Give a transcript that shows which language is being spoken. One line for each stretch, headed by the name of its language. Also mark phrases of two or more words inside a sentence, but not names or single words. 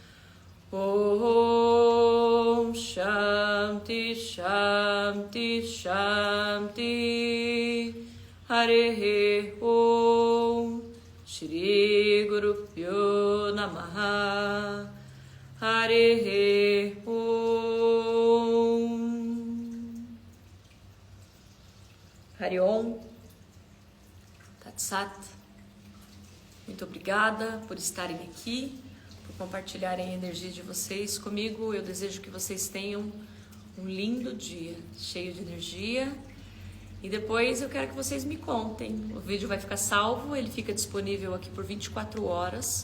Sanskrit: ॐ शान्तिः शान्तिः शान्तिः हरि ॐ श्री गुरुभ्यो नमः हरि ॐ हरि ॐ तत् सत्.
Portuguese: Muito obrigada por estarem aqui, compartilharem a energia de vocês comigo. Eu desejo que vocês tenham um lindo dia, cheio de energia. E depois eu quero que vocês me contem. O vídeo vai ficar salvo, ele fica disponível aqui por 24 horas.